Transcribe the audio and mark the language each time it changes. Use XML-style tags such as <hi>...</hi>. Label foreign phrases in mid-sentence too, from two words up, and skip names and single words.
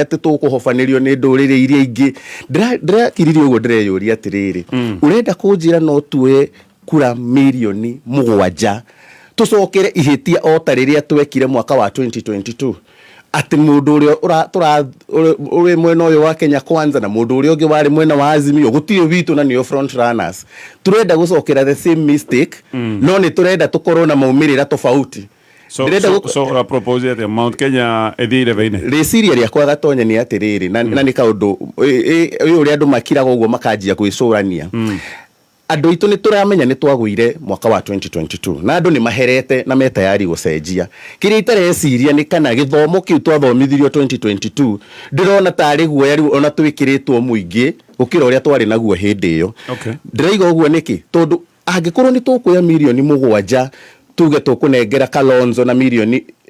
<ki>atĩ tũkũhobanĩrio nĩ ndũrĩrĩ iria ingĩ ndĩrakiririo ũguo ndĩreyũria atĩrĩrĩ ũrenda kũnjĩra no tuoe kura milioni 7 tucokere ihĩtia o ta rĩrĩa twekire mwaka wa 2022 atĩ mũndũ ũrĩa ũrĩ mwena ũyũ wa Kenya Kwanza na mũndũ ũrĩa ũngĩ warĩ mwena wa Azimio gũtirĩ witũ na nĩo</ki> <en>front runners</en> <ki>turenda gũcokera</ki> <en>the same mistake</en> <ki>no nĩ turenda tũkorwo na maumĩrĩra tofauti</ki> <en>so propose that Mount Kenya</en> <ki>ethire veine rĩciria rĩakwa Gatonye nĩ atĩrĩrĩ na nĩ kaũndũ ũrĩa andũ makiraga ũguo makanjia gwĩcũrania andũ itũ nĩ tũramenya nĩ twagũire mwaka wa 2022 na andũ nĩ maherete na metayari gũcenjia kĩrĩa itareciria nĩ kana gĩthomo kĩu twathomithirio 2022 ndĩrona tarĩ guoya rĩu ona twĩkĩrĩtwo mũingĩ gũkĩra ũrĩa twarĩ naguo hĩndĩ ĩyo ndĩraiga ũguo nĩkĩ tondũ angĩkorwo nĩ tũkuoya milioni 7 tuge tũkũnengera Kalonzo na milioni</ki>